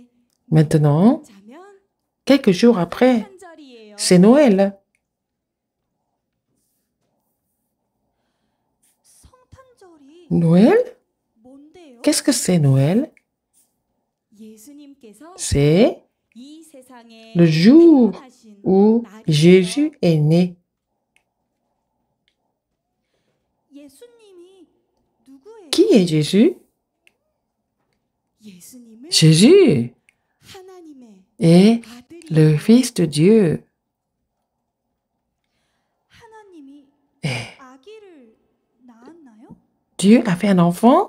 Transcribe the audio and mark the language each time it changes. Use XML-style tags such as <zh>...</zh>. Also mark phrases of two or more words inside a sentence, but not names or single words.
<fr>maintenant,</fr> <ko>자면</ko> <fr>quelques jours après,</fr> <ko>한절이에요.</ko> <fr>c'est Noël.</fr> <ko>성탄절이</ko> <fr>Noël?</fr> <ko>뭔데요?</ko> <fr>Qu'est-ce que c'est Noël?</fr> <ko>예수님께서</ko> <fr>C'est</fr> <ko>이 세상에</ko> <fr>le jour</fr> <ko>태어나신</ko> <fr>où</fr> <ko>날이에요.</ko> <fr>Jésus est né.</fr> <ko>예수님이 누구예요?</ko> <fr>Qui est Jésus?</fr> <ko>예수님은</ko> <fr>Jésus</fr> <ko>하나님의</ko> <fr>est</fr> <ko>아들이에요.</ko> <fr>le Fils de Dieu.</fr> <ko>하나님이</ko> <fr>Et</fr> <ko>아기를 낳았나요?</ko> <fr>Dieu a fait un enfant?</fr>